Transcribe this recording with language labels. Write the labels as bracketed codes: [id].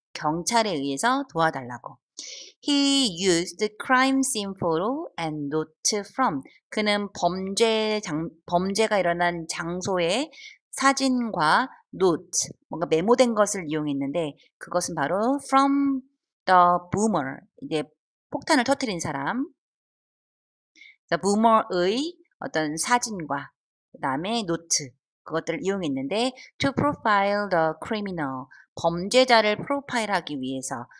[ko] 경찰에 의해서 도와달라고. [en] He used crime scene photo and note from. [ko] 그는 범죄가 일어난 장소의 사진과 note, 뭔가 메모된 것을 이용했는데, 그것은 바로 [en] from the boomer, [ko] 이제 폭탄을 터뜨린 사람, the boomer의 어떤 사진과 그 다음에 노트, 그것들을 이용했는데 [en] to profile the criminal, [ko] 범죄자를 프로파일하기 위해서.